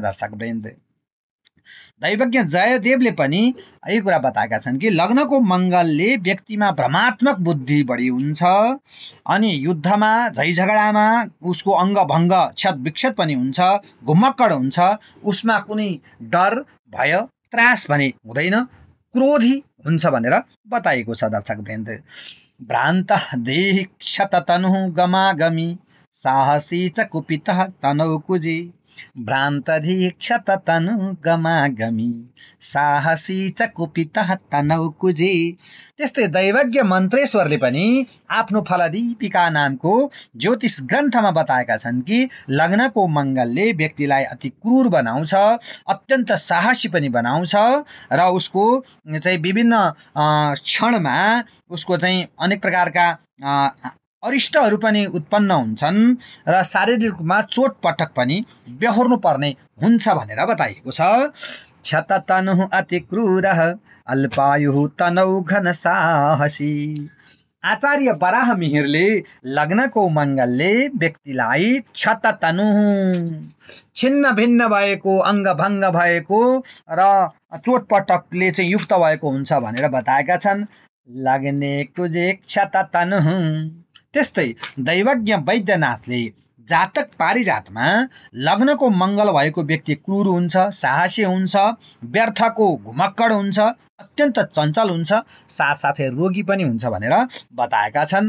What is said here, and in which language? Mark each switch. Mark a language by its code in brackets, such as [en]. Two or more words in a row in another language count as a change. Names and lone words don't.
[ne] दर्शकवृन्द, दैवज्ञ जयदेवले पनि यही कुरा बताएका छन् कि लग्नको मङ्गलले व्यक्तिमा भ्रमात्मक बुद्धि बढी हुन्छ अनि युद्धमा, झैझगडामा उसको अङ्गभङ्ग, क्षत विक्षत पनि हुन्छ, घुमक्कड हुन्छ। उसमा कुनै डर, भय, त्रास भने हुँदैन, क्रोधी हुन्छ भनेर बताइएको छ। दर्शकवृन्द, [sa] भ्रान्तः देहि क्षत तनुः गमागमी साहसी च कुपितः तनौ कुजे भ्रान्तधीक्षत तनु गमागमी साहसी च कुपितः तनौ कुजे। [ne] त्यस्तै दैवज्ञ मन्त्रेश्वरले पनि आफ्नो फलदीपिका नामको ज्योतिष ग्रन्थमा बताएका छन् कि लग्नको मङ्गलले व्यक्तिलाई अति क्रूर बनाउँछ, अत्यन्त साहसी पनि बनाउँछ र उसको चाहिँ विभिन्न क्षणमा उसको चाहिँ अनेक प्रकारका अरिष्टहरू पनि उत्पन्न हुन्छन् र शारीरिक रूपमा चोटपटक पनि बेहोर्नु पर्ने हुन्छ भनेर बताइएको छ। [sa] क्षत तनुः अति क्रूरः अल्पायुः तनौ घन साहसी। [ne] आचार्य बराह मिहिरले लग्नको मङ्गलले व्यक्तिलाई [sa] क्षत तनुः, [ne] छिन्न भिन्न भएको, अङ्गभङ्ग भएको र चोटपटकले चाहिँ युक्त भएको हुन्छ भनेर बताएका छन्। [sa] लग्ने कुजे क्षत तनुः। [ne] त्यस्तै दैवज्ञ वैद्यनाथले जातक पारिजातमा लग्नको मङ्गल भएको व्यक्ति क्रूर हुन्छ, साहसी हुन्छ, व्यर्थको घुमक्कड हुन्छ, अत्यन्त चञ्चल हुन्छ, साथसाथै रोगी पनि हुन्छ भनेर बताएका छन्।